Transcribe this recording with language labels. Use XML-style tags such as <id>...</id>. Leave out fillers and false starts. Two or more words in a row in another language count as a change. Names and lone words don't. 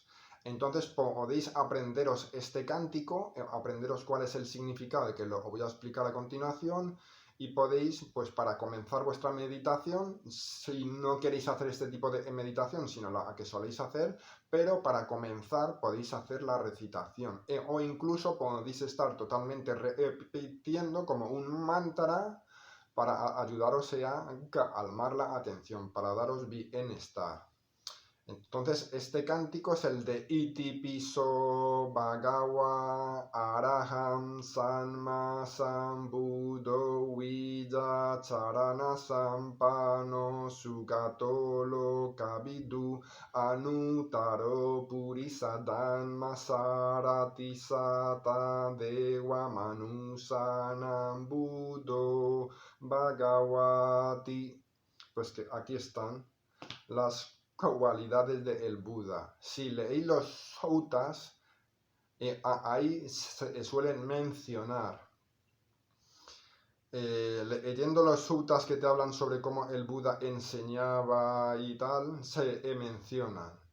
<es>Entonces podéis aprenderos este cántico, aprenderos cuál es el significado, que lo voy a explicar a continuación, y podéis, pues para comenzar vuestra meditación, si no queréis hacer este tipo de meditación, sino la que soléis hacer, pero para comenzar podéis hacer la recitación, o incluso podéis estar totalmente repitiendo como un mantra para ayudaros a calmar la atención, para daros bienestar. Entonces, este cántico es el de</es> <pi>Iti Piso Bhagawa Araham Samma Sambuddho Vijja Charana Sampano Sugato Lokavidu Anutaro Purisadanma Sarati Sata Dewa Manusanam Buddho Bhagavati.</pi> <es>Pues que aquí están las cualidades del Buda. Si leéis los suttas, ahí se suelen mencionar. Leyendo los suttas que te hablan sobre cómo el Buda enseñaba y tal, se mencionan.</es>